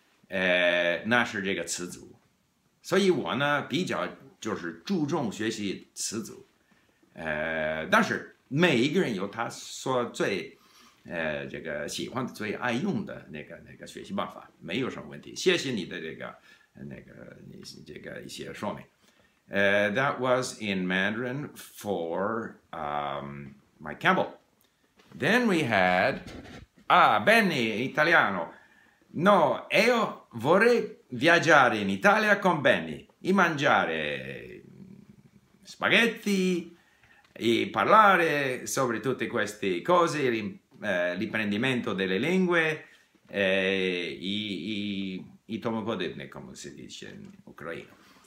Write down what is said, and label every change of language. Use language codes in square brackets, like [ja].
[zh] 那是这个词组，所以我比较就是注重学习词组。但是每一个人有他所最这个喜欢的、最爱用的那个学习办法，没有什么问题。谢谢你的这个一些说明。 [en] That was in Mandarin for Mike Campbell. Then we had Benny, italiano. [it] No, io vorrei viaggiare in Italia con Benny e mangiare spaghetti e parlare sobre tutte queste cose, l'apprendimento delle lingue e [uk] tomu podobne, [it] come si dice in ucraino.